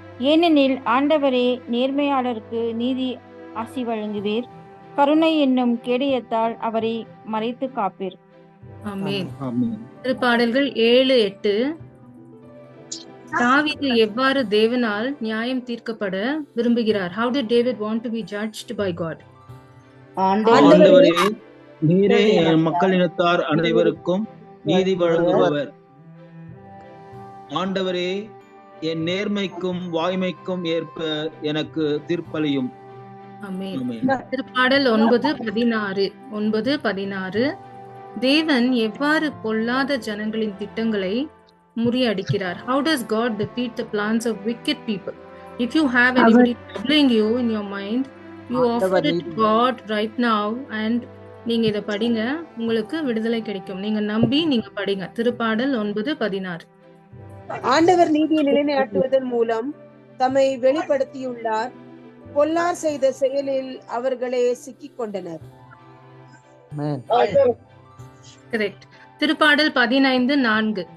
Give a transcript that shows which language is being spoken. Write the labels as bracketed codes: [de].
[ta] ஏனெனில் ஆண்டவரே நேர்மையாளருக்கு நீதி ஆசி வழங்குவீர். கருணை என்னும் கேடயத்தால் அவரை மறைத்து காப்பீர். ஆமென். திருப்பாடல்கள் 7-8. தாவீது எவ்வாறு தேவனால் நியாயம் தீர்க்கப்பட விரும்புகிறார்? [en] How did David want to be judged by God? [ta] ஆண்டவரே, நீரே மக்களினத்தார் அனைவருக்கும் நீதி வழங்குபவர். ஆண்டவரே, என் நேர்மைக்கும் வாய்மைக்கும் ஏற்ப எனக்கு தீர்ப்பளியும். திருப்பாடல் 9:16. தேவன் எவ்வாறு பொல்லாத ஜனங்களின் திட்டங்களை முறியடிக்கிறார்? [en] How does God defeat the plans of wicked people? If you have anybody troubling you in your mind, you offer it to God right now and [ta] நீங்க இத படிங்க, உங்களுக்கு விடுதலை கிடைக்கும். நீங்க நம்பி நீங்க படிங்க. திருப்பாடல் 9:16. ஆண்டவர் நீதியை நிலைநாட்டுவதன் மூலம் தம்மை வெளிப்படுத்தியுள்ளார். பொல்லார் செய்த செயலில் அவர்களே சிக்கிக் கொண்டனர். கரெக்ட். திருப்பாடல் 15:4.